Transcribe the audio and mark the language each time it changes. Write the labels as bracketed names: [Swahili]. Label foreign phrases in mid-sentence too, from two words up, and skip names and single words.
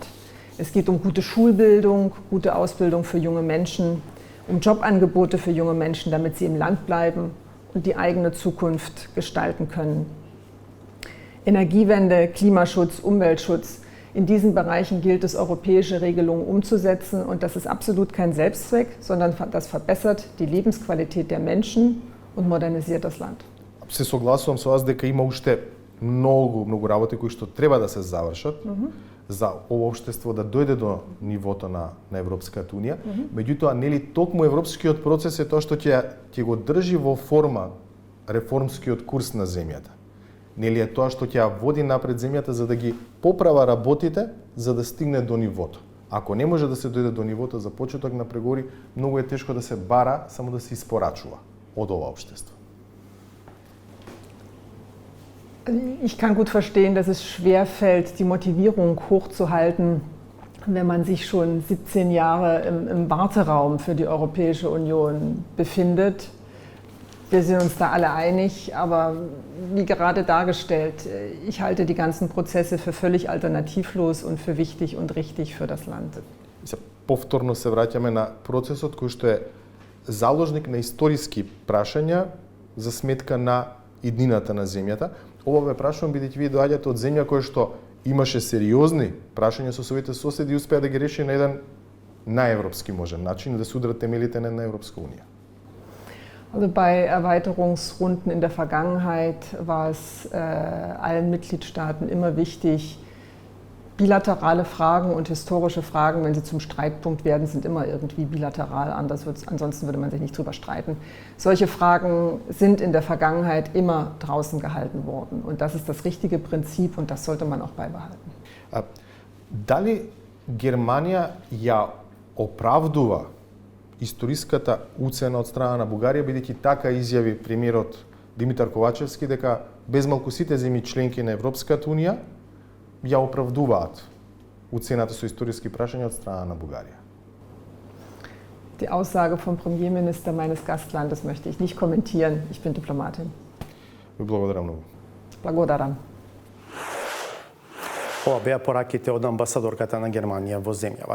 [German] Es geht um gute Schulbildung, gute Ausbildung für junge Menschen, um Jobangebote für junge Menschen, damit sie im Land bleiben und die eigene Zukunft gestalten können. Energiewende, Klimaschutz, Umweltschutz. In diesen Bereichen gilt es, europäische Regelungen umzusetzen, und das ist absolut kein Selbstzweck, sondern das verbessert die Lebensqualität der Menschen und modernisiert das Land. [Macedonian] Се согласувам со вас дека има уште многу работи кои што треба да се завршат за ово општество да дојде до нивото на Европската унија. Меѓутоа, нели токму европскиот процес е тоа што ќе го држи во форма реформскиот курс на земјата. Нели е тоа што ќе води напред земјата за да ги поправа работите за да стигне до нивото. Ако не може да се дојде до нивото за почеток на преговори, многу е тешко да се бара, само да се испорачува од ова општество. [German] Ich kann gut verstehen, dass es schwerfällt, die Motivierung hochzuhalten, wenn man sich schon 17 Jahre im Warteraum für die Europäische Union befindet. Wir sind uns da alle einig, aber wie gerade dargestellt, ich halte die ganzen Prozesse für völlig alternativlos und für wichtig und richtig für das Land. [Macedonian] Повторно се враќаме на процесот кој што е заложник на историски прашања за сметка на иднината на земјата. Ова ве прашувам бидејќи вие доаѓате од земја која што имаше сериозни прашања со своите соседи и успеа да ги реши на еден наевропски можен начин да се удрат темелите на Европска унија. [German] Also bei Erweiterungsrunden in der Vergangenheit war es allen Mitgliedstaaten immer wichtig, bilaterale Fragen und historische Fragen, wenn sie zum Streitpunkt werden, sind immer irgendwie bilateral, ansonsten würde man sich nicht drüber streiten. Solche Fragen sind in der Vergangenheit immer draußen gehalten worden, und das ist das richtige Prinzip und das sollte man auch beibehalten. [Macedonian] Дали Германија ја оправдува историската уцена од страна на Бугарија, бидејќи така изјави премиерот Димитар Ковачевски дека безмалку сите земји членки на Европската унија ја оправдуваат уцената со историски прашања од страна на Бугарија. [German] Die Aussage vom Premierminister meines Gastlandes möchte ich nicht kommentieren. Ich bin Diplomatin. [Macedonian] Ви благодарам многу. Благодарам. Ова беа пораките од амбасадорката на Германија во земјава.